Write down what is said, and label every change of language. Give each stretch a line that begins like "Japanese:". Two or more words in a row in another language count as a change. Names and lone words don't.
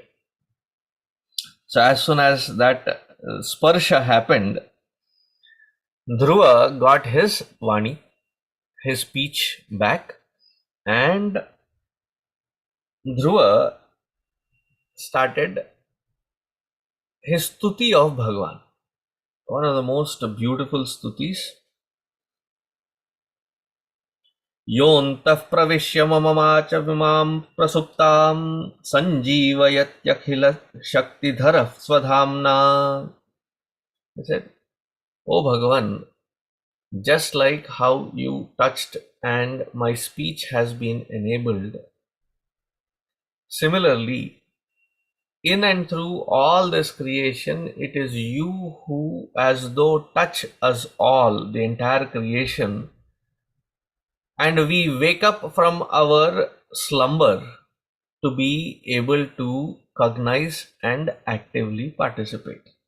English: So as soon as that sparsha happened, Dhruva got his vani, his speech back, and Dhruva started his stuti of Bhagavan. One of the most beautiful stutis.
Sanskrit: यो ऽन्तः प्रविश्य मम वाचम् इमां प्रसुप्तां सञ्जीवयत्यखिल शक्तिधरः स्वधाम्ना.
English: He said, "O Bhagavan, just like how you touched and my speech has been enabled, similarly, in and through all this creation, it is you who, as though, touch us all, the entire creation, and we wake up from our slumber to be able to cognize and actively participate.